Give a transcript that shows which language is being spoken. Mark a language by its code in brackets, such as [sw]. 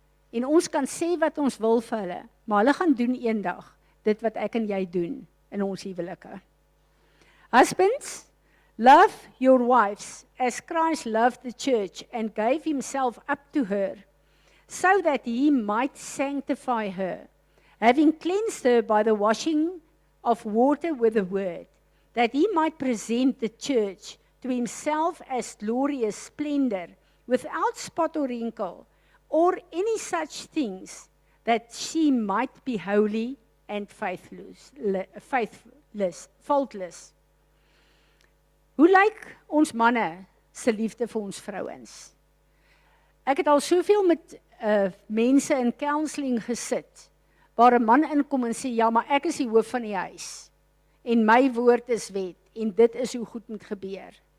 [af] En ons kan sê wat ons wil vir hulle, maar hulle gaan doen eendag dit wat ek en jy doen in ons huwelike. [en] Husbands, love your wives as Christ loved the church and gave himself up to her, so that he might sanctify her, having cleansed her by the washing of water with the word, that he might present the church to himself as glorious splendor, without spot or wrinkle, or any such things, that she might be holy and faultless. [af] Hoe lyk ons manne se liefde vir ons vrouens? Ek het al soveel met mense in counseling gesit, waar 'n man inkom en sê, ja, maar ek is die hoof van die huis, en my woord is wet, en dit is hoe goed moet gebeur.